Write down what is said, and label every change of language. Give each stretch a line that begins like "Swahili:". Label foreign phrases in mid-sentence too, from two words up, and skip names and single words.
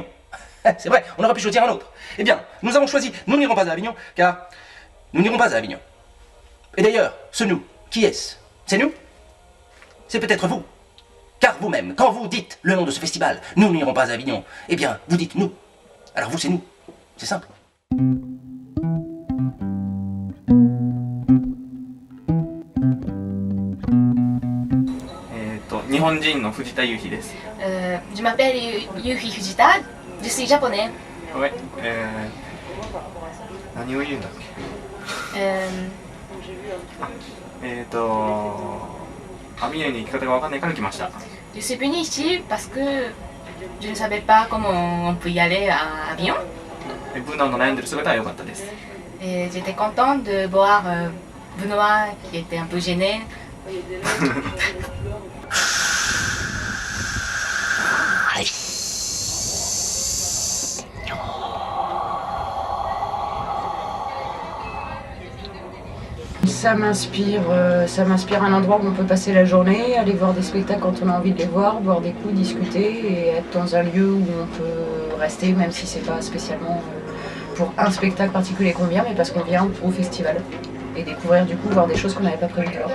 French: C'est vrai, on aurait pu choisir un autre. Eh bien, nous avons choisi Nous n'irons pas à Avignon, car nous n'irons pas à Avignon. Et d'ailleurs, ce nous, qui est-ce? C'est nous? C'est peut-être vous. Car vous-même, quand vous dites le nom de ce festival, Nous n'irons pas à Avignon, eh bien, vous dites nous. Alors vous, c'est nous. C'est simple.
Japanese: 日本人の藤田優希です。
French: Je m'appelle Yuki Fujita, je suis japonais. Ouais.
Japanese: 何を言うんだっけ。アビニョンに行き方が分かんないから来ました。
French: Je suis venue ici parce que je ne savais pas comment on peut y aller à Avignon.
Japanese: ブナの悩んでる姿は良かったです。
French: Et j'étais contente de voir Benoît qui était un peu gêné. Ça m'inspire un endroit où on peut passer la journée, aller voir des spectacles quand on a envie de les voir, boire des coups, discuter et être dans un lieu où on peut rester, même si c'est pas spécialement pour un spectacle particulier qu'on vient, mais parce qu'on vient au festival et découvrir du coup, voir des choses qu'on n'avait pas prévues de voir.